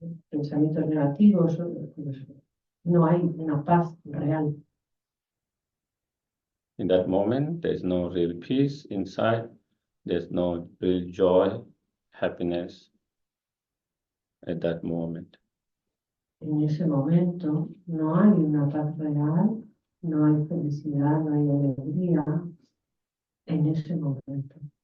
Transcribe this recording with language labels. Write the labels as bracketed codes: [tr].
[es] pensamientos negativos, pues, no hay una paz real. [en] In that moment, there's no real peace inside. There's no real joy, happiness at that moment. [es] En ese momento no hay una paz real, no hay felicidad, no hay alegría en ese momento.